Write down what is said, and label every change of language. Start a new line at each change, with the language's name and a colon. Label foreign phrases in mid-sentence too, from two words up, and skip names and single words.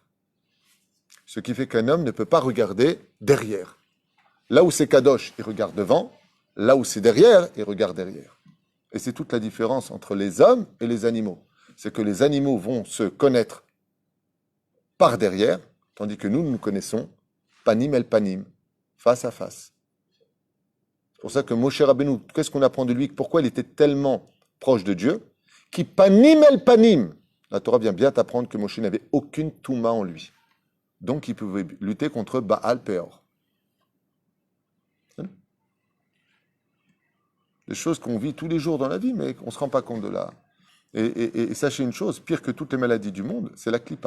French: Ce qui fait qu'un homme ne peut pas regarder derrière. Là où c'est Kadosh, il regarde devant. Là où c'est derrière, il regarde derrière. Et c'est toute la différence entre les hommes et les animaux. C'est que les animaux vont se connaître par derrière, tandis que nous, nous connaissons
Hebrew: פנים אל פנים,
French: face à face. C'est pour ça que Moshe Rabbeinu, qu'est-ce qu'on apprend de lui? Pourquoi il était tellement proche de Dieu?
Hebrew: Qui פנים אל פנים.
French: La Torah vient bien t'apprendre que Moshe n'avait aucune touma en lui. Donc il pouvait lutter contre Baal Peor. Des choses qu'on vit tous les jours dans la vie, mais on ne se rend pas compte de là. Et sachez une chose, pire que toutes les maladies du monde, c'est la clipa.